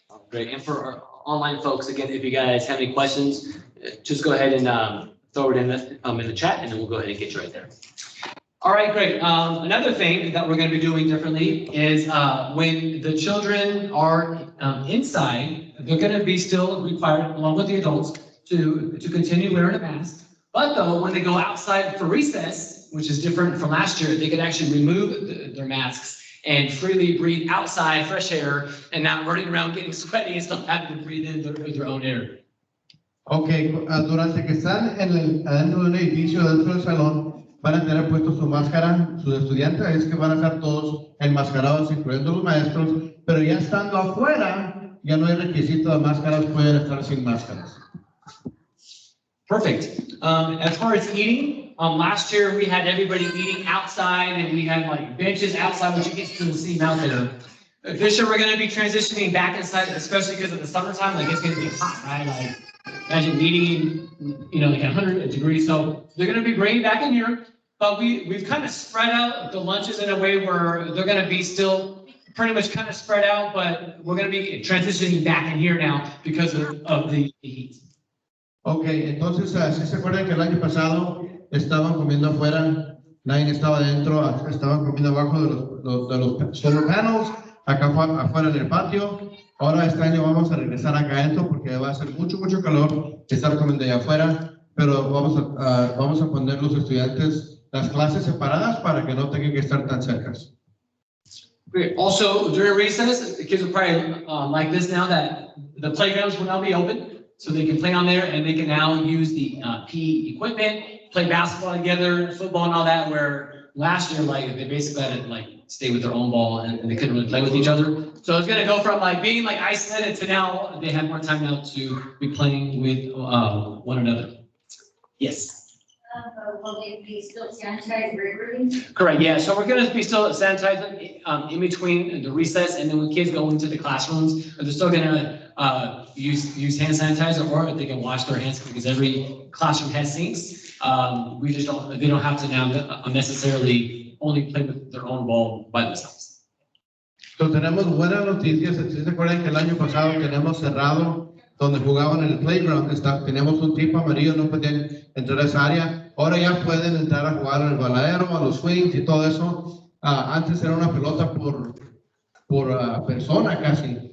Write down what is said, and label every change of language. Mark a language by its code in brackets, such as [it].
[en] Great, and for our online folks, again, if you guys have any questions, just go ahead and throw it in the chat, and then we'll go ahead and get you right there. All right, great. Another thing that we're going to be doing differently is when the children are inside, they're going to be still required, along with the adults, to continue wearing a mask. But though, when they go outside for recess, which is different from last year, they could actually remove their masks and freely breathe outside fresh air and not running around getting sweaty and still having to breathe in their own air. [es] Okay, durante que están adentro de un edificio, dentro del salón, van a tener puesto su máscara, sus estudiantes, es que van a estar todos enmascarados, incluyendo los maestros, pero ya estando afuera, ya no hay requisito de máscaras, pueden estar sin máscaras. [en] Perfect. As far as eating, last year we had everybody eating outside and we had like benches outside, which you guys couldn't see them out there. This year we're going to be transitioning back inside, especially because of the summertime, like it's going to be hot, right? Like imagine eating, you know, like 100 degrees. So they're going to be bringing back in here, but we've kind of spread out the lunches in a way where they're going to be still pretty much kind of spread out, but we're going to be transitioning back in here now because of the heat. [es] Okay, entonces, si se acuerdan que el año pasado estaban comiendo afuera, nadie estaba adentro, estaban comiendo abajo de los [en] solar panels, [es] acá afuera en el patio. Ahora este año vamos a regresar acá adentro porque va a ser mucho mucho calor estar comiendo allá afuera, pero vamos a poner los estudiantes las clases separadas para que no tengan que estar tan cercas. [en] Great. Also, during recess, the kids will probably like this now that the playgrounds will now be open. So they can play on there and they can now use the PE equipment, play basketball together, football and all that, where last year, like, they basically had to like stay with their own ball and they couldn't really play with each other. So it's gonna go from like being like isolated to now they have more time now to be playing with one another. Yes. Will they be still sanitized regularly? Correct, yeah, so we're gonna be still sanitizing in between the recess, and then when kids go into the classrooms, they're still gonna use hand sanitizer, or they can wash their hands because every classroom has sinks. They don't have to now necessarily only play with their own ball by themselves. [es] So tenemos buenas noticias. Si se acuerdan que el año pasado tenemos cerrado donde jugaban en el playground, teníamos un tipo amarillo, no podían entrar a esa área. Ahora ya pueden entrar a jugar al baladero, a los swings y todo eso. Antes era una pelota por persona casi.